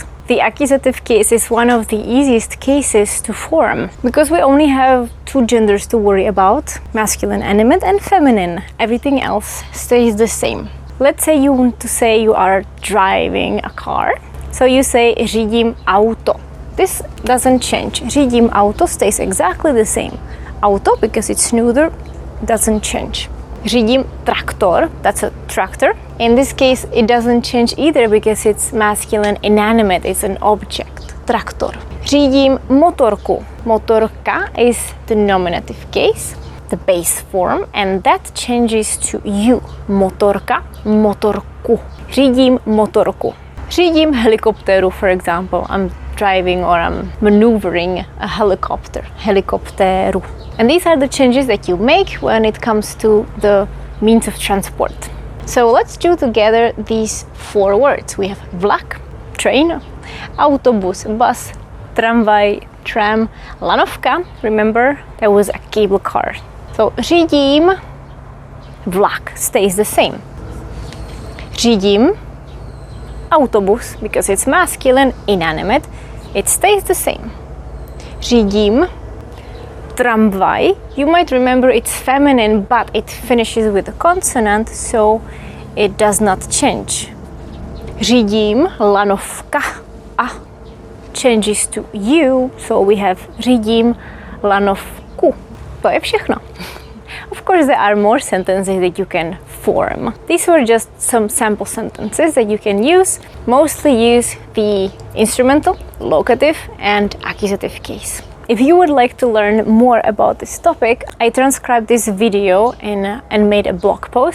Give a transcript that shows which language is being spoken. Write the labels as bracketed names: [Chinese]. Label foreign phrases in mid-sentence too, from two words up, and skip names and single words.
[English] The accusative case is one of the easiest cases to form because we only have two genders to worry about, masculine animate and feminine. Everything else stays the same. Let's say you want to say you are driving a car. So you say [Czech] řídím auto. [English] This doesn't change. [Czech] Řídím auto [English] stays exactly the same. Auto, because it's neuter, doesn't change. [Czech] Řídím traktor, [English] that's a tractor. In this case, it doesn't change either because it's masculine inanimate, it's an object. [Czech] Traktor. Řídím motorku. [English] Motorka is the nominative case, the base form, and that changes to you. [Czech] Motorka, motorku. Řídím motorku. Řídím helikopteru, [English] for example. I'm driving or I'm maneuvering a helicopter. Helikopteru. And these are the changes that you make when it comes to the means of transport. So let's do together these four words. We have vlak, train, autobus, bus, tramvaj, tram, lanovka. Remember, that was a cable car. So [Czech] řídím, vlak [English] stays the same. [Czech] Řídím, autobus, [English] because it's masculine, inanimate, it stays the same. [Czech] Řídím, tramvaj. [English] You might remember it's feminine, but it finishes with a consonant, so it does not change. [Czech] Řídím lanovka. [English] A changes to you, so we have [Czech] řídím lanovku. To je všechno. [English] Of course, there are more sentences that you can form. These were just some sample sentences that you can use. Mostly use the instrumental, locative, and accusative case. If you would like to learn more about this topic, I transcribed this video and made a blog post.